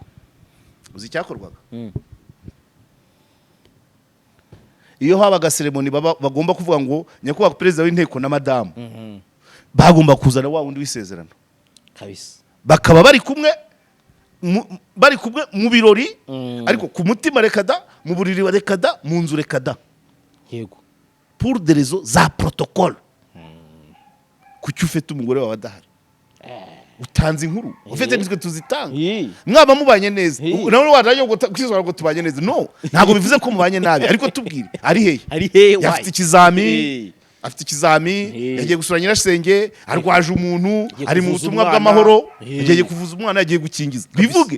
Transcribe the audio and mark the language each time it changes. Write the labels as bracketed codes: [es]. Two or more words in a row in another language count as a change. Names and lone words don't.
[rw] Uzi cyakorwaga iyo habaga ceremony bagomba kuvuga ngo nyakubahwa perezida w'inteko na madamu bagomba kuzana wa wundi w'isezerano kabisa, bakaba bari kumwe mu birori, ariko ku mutima rekada, mu buriri rekada, mu nzu rekada. Yego. [fr] Pour des raisons za protocole. [rw] Kuki ufite umugore wawe adahari utanze inkuru ufite nitwe tuzitanga mwaba mubanye neza nawe waraje kwizora ngo tubanye neza. No, ntabwo bivuze ko mubanye nabi, ariko tubwire ari hehe afite ikizami yagiye gusura nyirasenge, arwaje umuntu, ari mu butumwa bw'amahoro, yagiye kuvuza umwana, yagiye gukingiza, bivuge.